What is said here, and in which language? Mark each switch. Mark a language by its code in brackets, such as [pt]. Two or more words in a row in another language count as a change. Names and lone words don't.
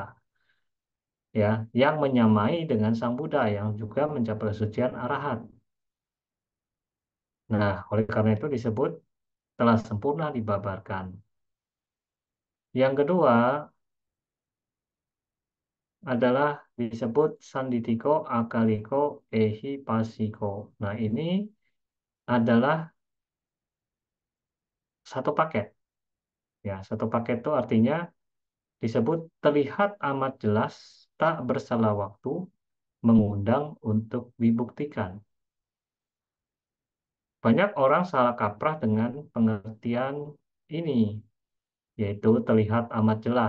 [id] Ya, yang menyamai dengan Sang Buddha yang juga mencapai kesucian arahat. Nah, oleh karena itu disebut telah sempurna dibabarkan. Yang kedua adalah disebut [pi] sanditiko akaliko ehi pasiko. [id] Nah, ini adalah satu paket. Ya, satu paket itu artinya disebut terlihat amat jelas, tak bersalah waktu, mengundang untuk dibuktikan. Banyak orang salah kaprah dengan pengertian ini, yaitu terlihat amat jelas.